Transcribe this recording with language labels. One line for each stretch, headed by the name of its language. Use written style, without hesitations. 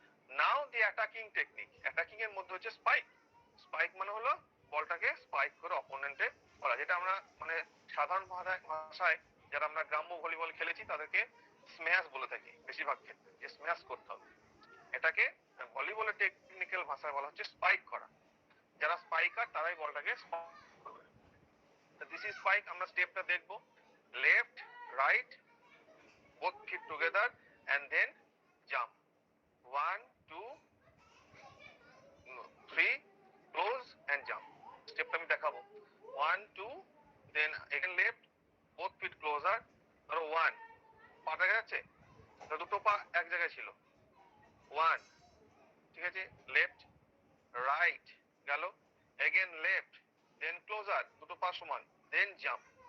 English: Now the attacking technique.
Bangla: Attacking এর মধ্যে হচ্ছে স্পাইক। স্পাইক মানে হলো বলটাকে স্পাইক করে অপোনেন্টে করা, যেটা আমরা মানে সাধারণ ভাষায় যারা আমরা গ্রাম্য ভলিবল খেলেছি তাদেরকে স্ম্যাশ বলে থাকি বেশিরভাগ ক্ষেত্রে, যে স্ম্যাশ করতে হবে। এটাকে ভলিবলের টেকনিক্যাল ভাষায় বলা হচ্ছে স্পাইক করা। যারা স্পাইকার তারাই বলটাকে স্পাইক করবে।
English: This is spike.
Bangla: আমরা স্টেপটা দেখবো,
English: Left right both feet together and then jump, 1 2 3 close and jump।
Bangla: স্টেপটা আমি দেখাবো, 1 2
English: then again left both feet closer,
Bangla: ধরো 1, পা দেখা যাচ্ছে, দুটো পা এক জায়গায় ছিল, 1, ঠিক আছে, লেফট রাইট গেল,
English: again left then closer,
Bangla: দুটো পা সমান,
English: then jump।